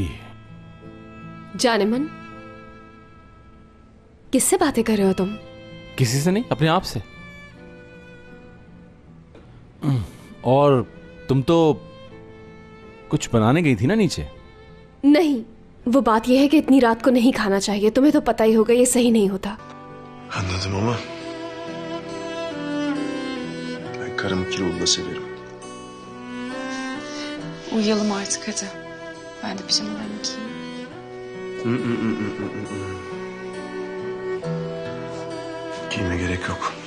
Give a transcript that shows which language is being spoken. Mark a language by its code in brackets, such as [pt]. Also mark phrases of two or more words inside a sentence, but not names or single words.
[hi] जाने मन, किससे बातें कर रहे हो तुम? किसी से नहीं, अपने आप से। और तुम तो कुछ बनाने गई थी ना नीचे? नहीं, वो बात यह है कि इतनी रात को नहीं खाना चाहिए। तुम्हें तो पता ही होगा ये सही नहीं होता। [tr] Anladım ama ben karımı kilolu da severim. Uyuyalım artık hadi. Ben de pijamalarımı giyeyim. Giyime gerek yok.